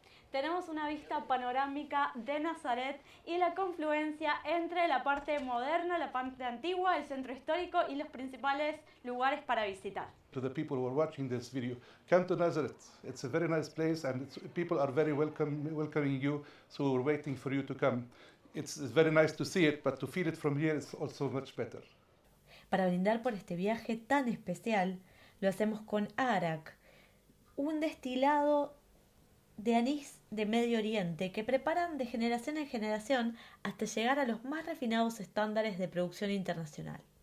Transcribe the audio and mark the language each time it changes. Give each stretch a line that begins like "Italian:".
Spanish: Tenemos una vista panorámica de Nazaret y la confluencia entre la parte moderna, la parte antigua, el centro histórico y los principales lugares para visitar.
English: To the people who are watching this video, come to Nazaret. It's a very nice place, and people are very welcoming you. So we're waiting for you to come. It's very nice to see it, but to feel it from here is also much better.
Spanish: Para brindar por este viaje tan especial, lo hacemos con arak, un destilado de anís de Medio Oriente que preparan de generación en generación hasta llegar a los más refinados estándares de producción internacional.